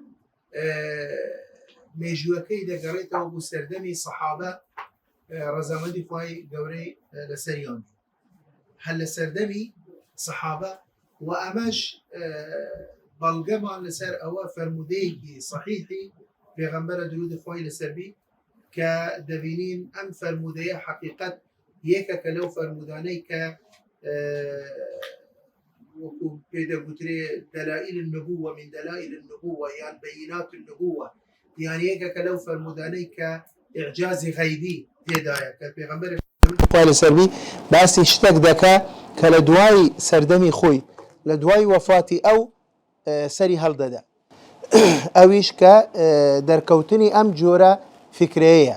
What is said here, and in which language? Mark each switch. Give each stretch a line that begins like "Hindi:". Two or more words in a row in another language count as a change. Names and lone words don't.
Central Kurdish: مێژووەکەی دەگەڕێتەوە بۆ سەردەمی سەحابە ڕەزامەندی خوای گەورەی لەسەریان هەر لە سەردەمی سەحابە و ئەمەش بەڵگەمان لەسەر ئەوە فەرمودەیەکی سەحیحی پێغەمبەرە درود خوای لەسەر بی کە دەبینین ئەم فەرمودەیە حەقیقەت یەکێکە لەو فەرمودانەی کە وەکو پێدەگوترێ
Arabic: دەلائیل النبوة من دلائل النبوة
Central Kurdish: یان
Arabic: بەیینات النبوة،
Central Kurdish: یان یەکێکە لەو فەرمودانەی کە ئیعجازی غەیبی تێدایە کە پێغەمبەر خوای لەسەر بی باسی شتێک دەکا کە لە دوای سەردەمی خۆی لە دوای وەفاتی ئەو سەری هەڵدەدا. ئەویش کە دەرکەوتنی ئەم جۆرە فکرەیە.